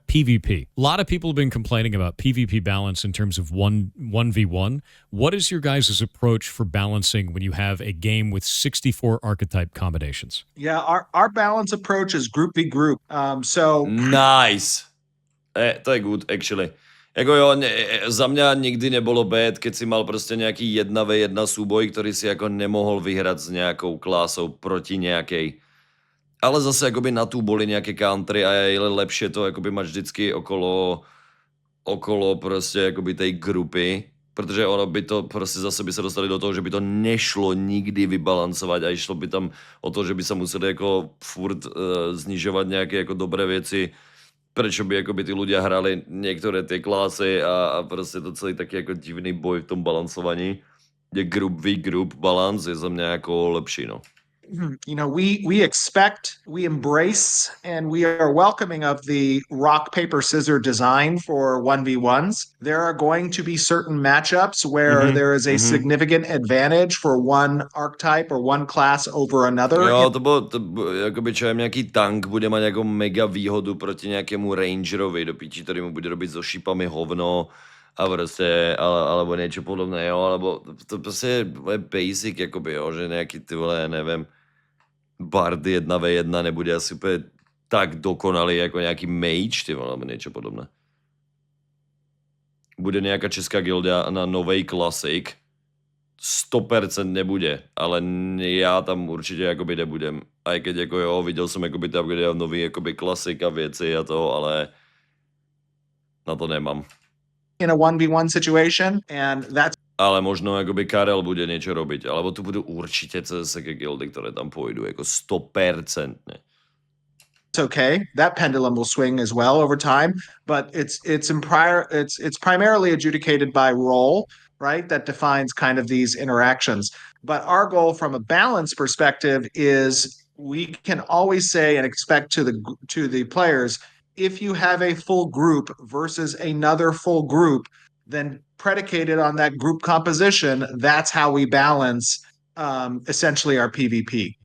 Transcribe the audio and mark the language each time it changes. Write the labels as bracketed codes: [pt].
[en] PvP. A lot of people have been complaining about PvP balance in terms of 1v1. What is your guys' approach for balancing when you have a game with 64 archetype combinations? Yeah, our balance approach is group v group. So Nice. [sk] To je [en] good, actually. [sk] Jako jo, za mňa nikdy nebolo bad, keď si mal proste nejaký 1v1 súboj, ktorý si ako nemohol vyhrať s nejakou klásou proti nejakej. Ale zase akoby na tú boli nejaké country a je lepšie to akoby mať vždycky okolo proste akoby tej grupy, protože ono by to proste zase by sa dostali do toho, že by to nešlo nikdy vybalancovať a išlo by tam o to, že by sa museli ako furt znižovať nejaké ako dobré veci, prečo by akoby tí ľudia hrali niektoré tie klásy a proste to celý taký ako divný boj v tom balancovaní, kde [en] group v group balance [sk] je za mňa ako lepší, no. [en] we expect, we embrace, and we are welcoming of the rock, paper, scissors design for 1v1s. There are going to be certain matchups where there is a significant advantage for one archetype or one class over another. [sk] Jo, to akoby čo aj nejaký tank bude mať ako mega výhodu proti nejakému rangerovi do piči, ktorý mu bude robiť so šípami hovno a proste, alebo niečo podobné, jo, alebo to proste je basic, akoby, jo, že nejaký, ty vole, ja neviem, Bard 1v1 nebude asi úplne tak dokonalý ako nejaký mage, ty vole, alebo niečo podobné. Bude nejaká česká gildia na novej Classic, 100% nebude, ale ja tam určite akoby nebudem. Aj keď ako jo, videl som akoby tam, kde je nový akoby Classic a veci a to, ale na to nemám. [en] In a 1v1 situation, and that's [sk] Ale možno akoby Karel bude niečo robiť, alebo tu budú určite CSK guildy, ktoré tam pôjdu, ako 100%. [en] okay. That pendulum will swing as well over time, but it's primarily adjudicated by role, right? That defines kind of these interactions. But our goal from a balance perspective is we can always say and expect to the players, if you have a full group versus another full group, then predicated on that group composition, that's how we balance essentially our PvP.